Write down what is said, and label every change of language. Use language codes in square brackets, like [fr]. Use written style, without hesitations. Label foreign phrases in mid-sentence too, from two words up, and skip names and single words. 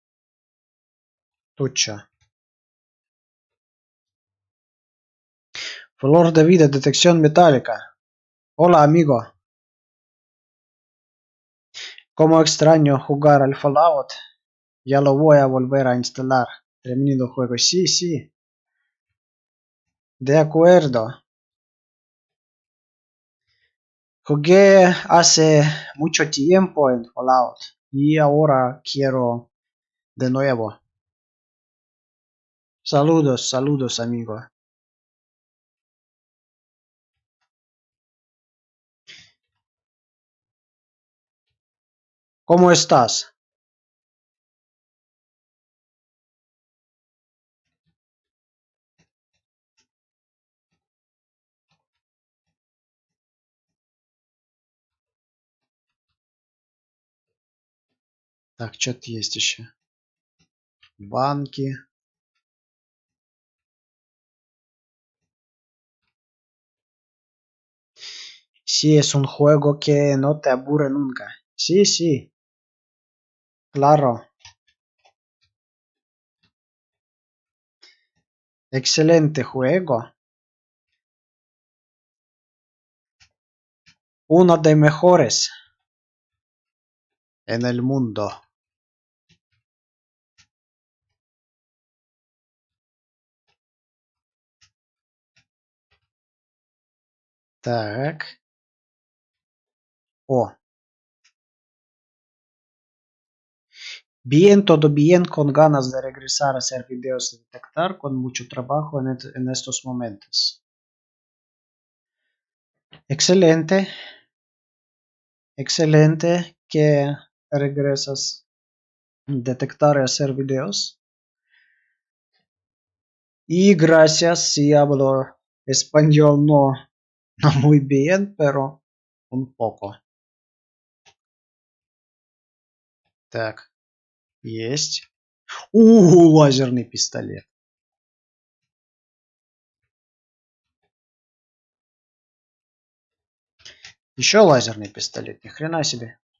[ru] Тут что? [es] Flor de vida, detección metálica. Hola, amigo. Como extraño jugar al Fallout. Ya lo voy a volver a instalar. Termino el juego. Sí, sí. De acuerdo. Jugué hace mucho tiempo en Fallout. Y ahora quiero de nuevo. Saludos, saludos, amigo. ¿Cómo estás? [ru] Так, что-то есть еще. Банки. [es] Sí, es un juego que no te aburre nunca. Sí, sí, claro. Excelente juego. Uno de mejores en el mundo. [ru] Так. О. [es] Bien, todo bien, con ganas de regresar a hacer videos de detectar, con mucho trabajo en estos momentos. Excelente, excelente que regresas a detectar y hacer videos. Y gracias si hablo español no muy bien, pero un poco. [ru] Так, есть. Лазерный пистолет. Еще лазерный пистолет, ни хрена себе.